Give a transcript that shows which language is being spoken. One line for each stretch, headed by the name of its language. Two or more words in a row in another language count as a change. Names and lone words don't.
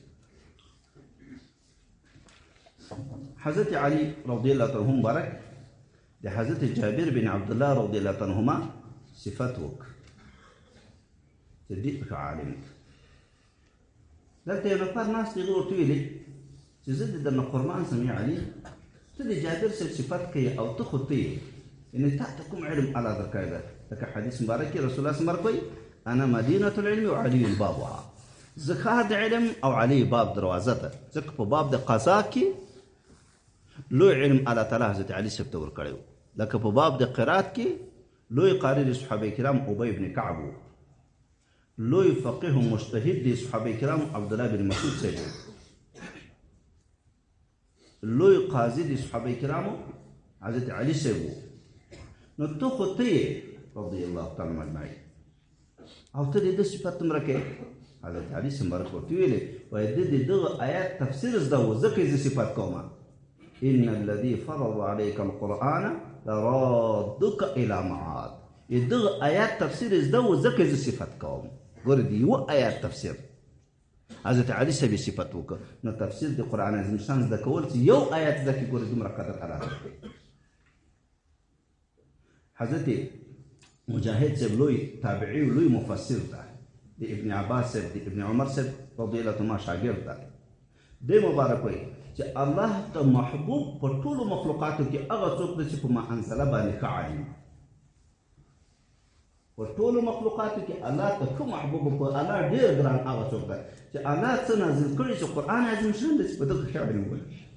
Pashto: حضرت علی
Arabic: رضی الله عنه
Pashto: مبارک د حضرت جابر بن عبدالله
Arabic: رضی الله عنهما
Pashto: صفت وک چې دې عالم دلته یو نفر ناست دی ورته ویلي چې زه د درنه قربان سم یا علي ته د جابر صاحب صفت کوي او ته خو ته یې یعنې تا ته کوم علم الله درکړی ده لکه حدیث مبارک کې رسول الله مبارک وایي
Arabic: انا مدینة العلم وعلي بابها
Pashto: زه ښار د علم او علي باب دروازه ده ځکه په باب د قضا کې لوی علم الله تعالی حضرت علي صاحب ته ورکړی و لکه په باب د قرات کې لوی قاری د صحابه کرام ابی بن کعب و لوی فقيه مجتهد د صحابه کرام عبدالله بن مسعود صاحب لوی قاضي د صحابه کرامو حضرت علي صاحب نو ته خو ته یې
Arabic: رضی الله تعالی اجمعین
Pashto: او ته د ده صفت دومره کوې حضرت علي صاحب مبارک ورته ویلې وایي ده د دغه آیات تفسیر زده و ځکه یې زه صفت کوم
Arabic: ان الذي فرض عليك القرآن لرادك الى معاد
Pashto: دغه آیات تفسیر زده و ځکه یې زه صفت کوم ګوره د یوه آیات تفسیر حضرت علي صاحب یې صفت وکړه نو تفسیر د قرآن عظیم شان زده کول چې یو آیات زده کړي ګوره دومره قدر الله درکوي. حضرت مجاهد صاحب لوی تابعی و لوی مفسر ده د ابن عباس صاحب د ابن عمر صاحب
Arabic: رضی الله عنهما
Pashto: شاګرد ده دی مبارک وایي چې الله ته محبوب په ټولو مخلوقاتو کې هغه څوک ده چې په
Arabic: ما انزله
Pashto: باندې ښه عالم په ټولو مخلوقاتو کې الله ته ښه محبوب په الله ډېر ګران هغه څوک ده چې الله څه نازل کړي چې قرآن عظیم شان ده چې په دغه ښه علم ولري.